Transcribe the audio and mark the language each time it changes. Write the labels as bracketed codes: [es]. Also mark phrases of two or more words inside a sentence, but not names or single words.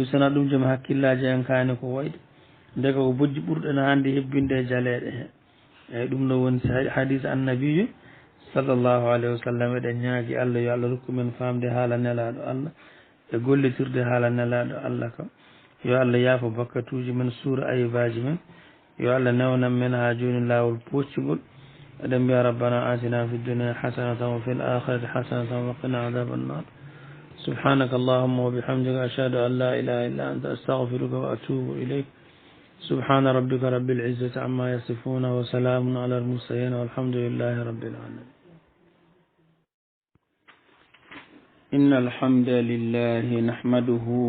[ff] sona ɗum joom hakkillaji en kaani ko wayde nde ko bojji ɓurɗen hannde hebbinde e jaleɗe he eyyi ɗum ɗo woni hadis annabijo [ar] صلى الله عليه و [ff] sallam eɗen ñaagui Allah yo Allah rokku men famde haala nelaɗo Allah e gollitirde haala nelaɗo Allah kam yo Allah yaafo bakkatuji men suura ayibaji men yo Allah newnan men ha joni lawol poccugol eɗen mbiya [ar] ربنا آتنا في الدنيا حسنة وفي الآخرة حسنة وقنا عذاب النار سبحانك اللهم وبحمدك أشهد أن لا إله إلا أنت أستغفرك وأتوب إليك سبحان ربك رب العزة عما يصفون وسلام على المرسلين والحمد لله رب العالمين إن الحمد لله نحمده